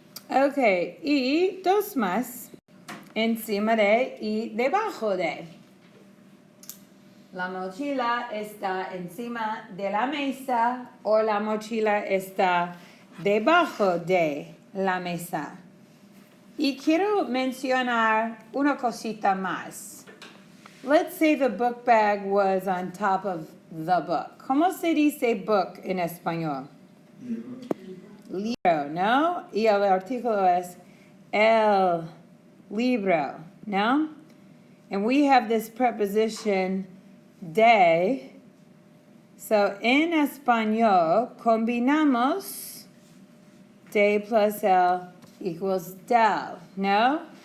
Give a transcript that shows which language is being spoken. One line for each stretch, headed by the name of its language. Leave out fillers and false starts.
Spanish: Ok, y dos más. Encima de y debajo de. La mochila está encima de la mesa o la mochila está debajo de la mesa. Y quiero mencionar una cosita más.
English: Let's say the book bag was on top of the book.
Spanish: ¿Cómo se dice book en español? Libro, ¿no? Y el artículo es el libro, ¿no?
English: And we have this preposition de.
Spanish: So, en español, combinamos de plus el equals del, ¿no?